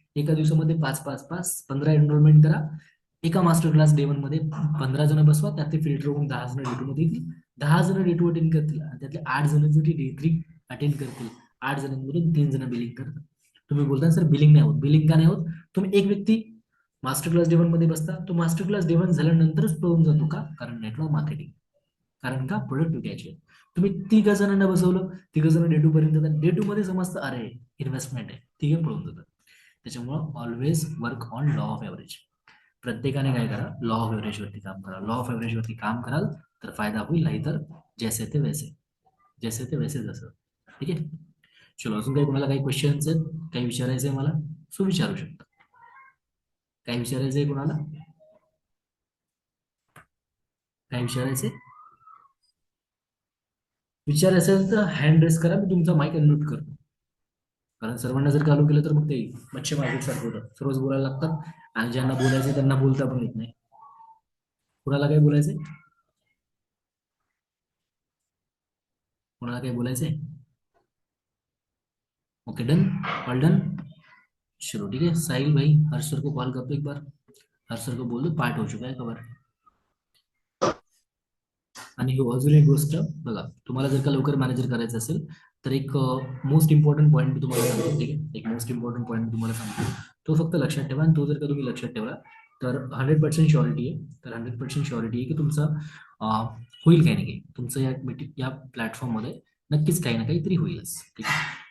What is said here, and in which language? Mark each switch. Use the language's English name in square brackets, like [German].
[Marathi] एका दिवसामध्ये 5-5-5 15 एनरोलमेंट करा. एका मास्टर क्लास डे 1 मध्ये 15 जण बसवा, त्यात ते फिल्टर होऊन 10 जण डे 2 मध्ये येतील. 10 जण डे 2 अटेंड करतील आणि त्यातले 8 जण जरी डे 3 अटेंड करतील, 8 जणांमधून 3 जण बिलिंग करतात. तुम्ही बोलता सर बिलिंग नाही होत. बिलिंग का नाही होत? तुम्ही एक व्यक्ती मास्टर क्लास डे 1 मध्ये बसता, तो मास्टर क्लास डे 1 झाल्यानंतरच पळून जातो. का? कारण नेटवर्क मार्केटिंग, कारण का प्रोडक्ट घ्यायचे. तुम्ही 3 जणांना बसवलं, 3 जण डे 2 पर्यंत जातात. डे 2 मध्ये समजतं अरे इन्व्हेस्टमेंट आहे, 3 पळून जातात. त्याच्यामुळं always work on law of average. प्रत्येकाने काय करा? लॉ ऑफ एव्हरेज वरती काम करा. लॉ ऑफ एव्हरेज वरती काम कराल तर फायदा होईल, नाही तर जैसे ते वैसे जसं. ठीक आहे. चलो, अजून काही कोणाला काही क्वेश्चन्स आहेत, काही विचारायचंय मला, सो विचारू शकता. काय विचारायचंय कोणाला? काय विचारायचंय तर हँड रेस करा, मी तुमचा माईक अनम्यूट करतो. कारण सर्वांना जर चालू केलं तर मग ते मच्छी मार्केट सारखं होतं. सर्वच बोलायला लागतात आणि ज्यांना बोलायचं त्यांना बोलता पण येत नाही. कोणाला काय बोलायचंय? [English] Okay, done, all done. [Hindi] चलो ठीक है. साहिल भाई हर्ष सर को कॉल कर दो एक बार. हर्ष सर को बोल दो पार्ट हो चुका है कवर. [Marathi] आणि हो अजून एक गोष्ट बघा, तुम्हाला जर का लवकर मॅनेजर करायचं असेल तर एक मोस्ट इम्पॉर्टंट पॉईंट मी तुम्हाला सांगतो, ठीक आहे, एक मोस्ट इम्पॉर्टंट पॉईंट मी तुम्हाला सांगतो, तो फक्त लक्षात ठेवा. आणि तो जर का तुम्ही लक्षात ठेवला तर 100% शुअरिटी आहे, तर 100% शुअरिटी आहे की तुमचं होईल काही ना काही, तुमचं या मीटिंग या प्लॅटफॉर्ममध्ये नक्कीच काही ना काहीतरी होईलच, ठीक आहे.